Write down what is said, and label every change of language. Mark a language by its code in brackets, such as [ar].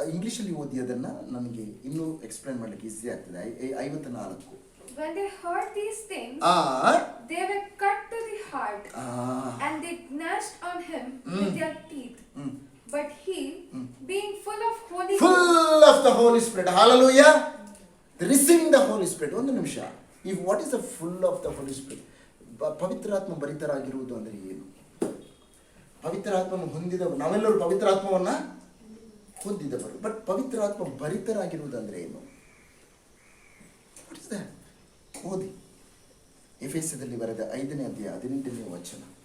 [kn] ಇಂಗ್ಲೀಷಲ್ಲಿ ಓದಿ ಅದನ್ನು ನನಗೆ ಇನ್ನೂ ಎಕ್ಸ್ಪ್ಲೈನ್ ಮಾಡಲಿಕ್ಕೆ ಈಸಿ ಆಗ್ತದೆ. [en] 54. When they heard these things, they were cut to the heart, and they gnashed on him with their teeth. But he, being full of the Holy Spirit, hallelujah, receiving the Holy Spirit. [kn] ಒಂದು ನಿಮಿಷ, [en] what is the full of the Holy Spirit? [kn] ಪವಿತ್ರಾತ್ಮ ಭರಿತರಾಗಿರುವುದು ಅಂದರೆ ಏನು? ಪವಿತ್ರಾತ್ಮವನ್ನು ಹೊಂದಿದವರು ನಾವೆಲ್ಲರೂ ಪವಿತ್ರಾತ್ಮವನ್ನ ಹೊಂದಿದವರು. But ಪವಿತ್ರಾತ್ಮ ಭರಿತರಾಗಿರುವುದು ಅಂದರೆ ಏನು? [en] What is that? [kn] ಓದಿ ಎಫೆಸದಲ್ಲಿ ಬರೆದ 5ನೇ ಅಧ್ಯಾಯ 18ನೇ ವಚನ.